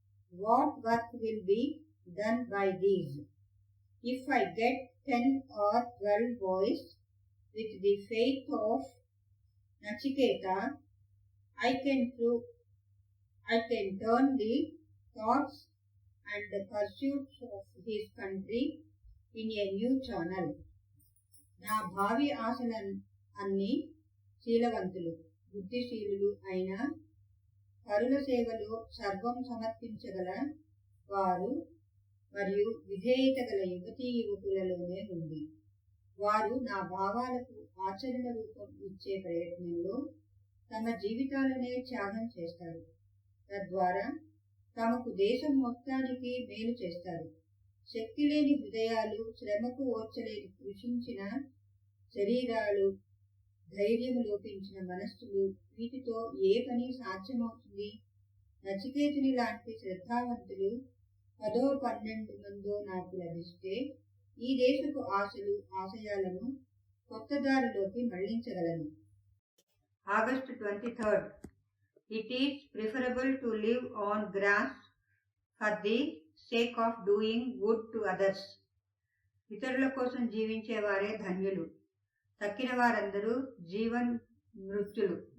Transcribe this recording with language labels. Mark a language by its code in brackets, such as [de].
[en] What work will be done by these? If I get 10 or 12 boys with the faith of Nachiketa, I can turn the thoughts and the pursuits of his country in a new channel. [te] నా భావి ఆశల అన్ని శీలవంతులు, బుద్ధిశీలులు అయిన పరుల సేవలో సర్వం సమర్పించగల వారు మరియు విధేయత గల యువతీ యువకులలోనే ఉంది. వారు నా భావాలకు ఆచరణ రూపం ఇచ్చే ప్రయత్నంలో తమ జీవితాలనే త్యాగం చేస్తారు. తద్వారా తమకు దేశం మొత్తానికి మేలు చేస్తారు. శక్తి లేని హృదయాలు, శ్రమకు ఓర్చలేని కృషించిన శరీరాలు, ధైర్యం లోపించిన మనస్సులు, వీటితో ఏ పని సాధ్యమవుతుంది? నచికేతుని లాంటి శ్రద్ధావంతులు 10-12 మందో నాకు లభిస్తే ఈ దేశపు ఆశలు ఆశయాలను కొత్త దారిలోకి మళ్లించగలను. [en] August 23rd. It is preferable to live on grass for the sake of doing good to others. [te] ఇతరుల కోసం జీవించేవారే ధన్యులు, తక్కిన వారందరూ జీవన్ మృత్యులు.